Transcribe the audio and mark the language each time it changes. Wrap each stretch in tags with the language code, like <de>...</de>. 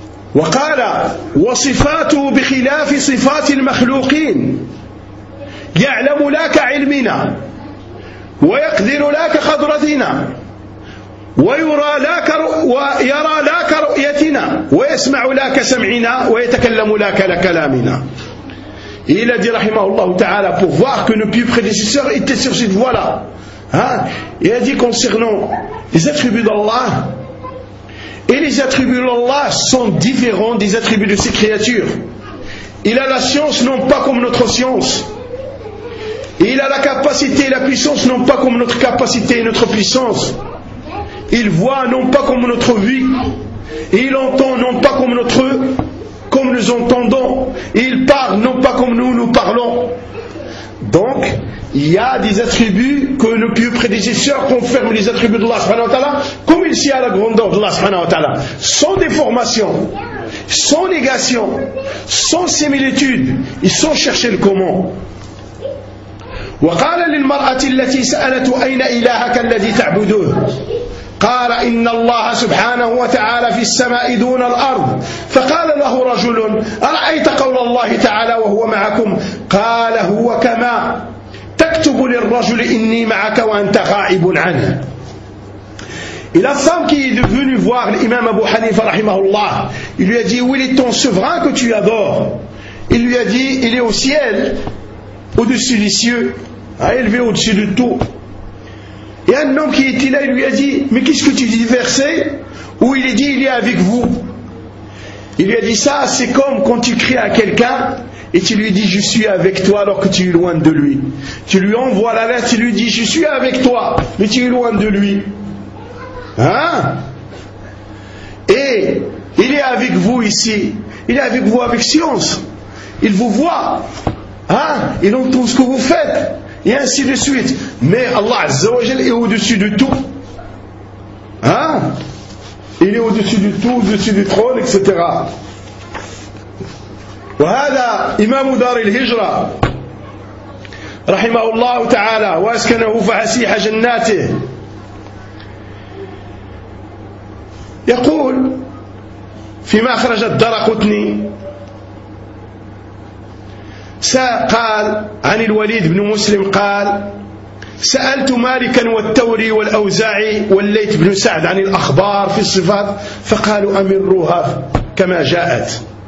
<ar>وَقَالَ وَصِفَاتُهُ بِخِلَافِ صِفَاتِ الْمَخْلُوقِينَ يَعْلَمُ لَكَ عِلْمِنَا وَيَقْدِرُ لَكَ قَدْرَتِنَا ويرى لاك رؤيتنا ويسمع لاك سمعنا ويتكلم لاك لكلامنا.</ar> <fr>Et il a dit rahimahullah ta'ala, pour voir que nos pieux prédécesseurs étaient sur cette voie là hein? Il a dit concernant les attributs d'Allah, et les attributs d'Allah sont différents des attributs de ses créatures. Il a la science non pas comme notre science, et il a la capacité et la puissance non pas comme notre capacité et notre puissance. Il voit non pas comme notre vie, et il entend non pas comme notre comme nous entendons, et il parle non pas comme nous nous parlons. Donc, il y a des attributs que nos pieux prédécesseurs confirment les attributs de Allah subhanahu wa ta'ala, comme il s'y a la grandeur de Allah subhanahu wa ta'ala, sans déformation, sans négation, sans similitude, et sans chercher le comment.</fr> <ar>وقال للمرأة التي سألت أين إلهك الذي تعبده قال إن الله سبحانه وتعالى في السماء دون الأرض فقال له رجل أرأيت قول الله تعالى وهو معكم قال هو كما تكتب للرجل إني معك وأنت غائب عنه.</ar> <fr>Et la femme qui est venue voir l'imam Abu Hanifa rahimahullah, il lui a dit où est ton souverain que tu adores. Il lui a dit il est au ciel au-dessus des cieux, a élevé au-dessus de tout. Et un homme qui était là, il lui a dit, mais qu'est-ce que tu dis verset où il est dit, il est avec vous. Il lui a dit, ça c'est comme quand tu cries à quelqu'un et tu lui dis, je suis avec toi alors que tu es loin de lui. Tu lui envoies la lettre, tu lui dis, je suis avec toi, mais tu es loin de lui. Hein? Et il est avec vous ici, il est avec vous avec science. Il vous voit, hein? Il entend ce que vous faites. Et ainsi de suite. Mais Allah Azza wa Jal est au-dessus de tout. Hein? Il est au-dessus de tout, au-dessus du trône, etc.</fr> <ar>وهذا إمام دار الهجرة رحمه الله تعالى وأسكنه فحسيح جناته. يقول فيما أخرج الدرقطني قال عن الوليد بن مسلم قال سألت مالكا والثوري والأوزاعي والليث بن سعد عن الأخبار في الصفات فقالوا أمروها كما جاءت.</ar>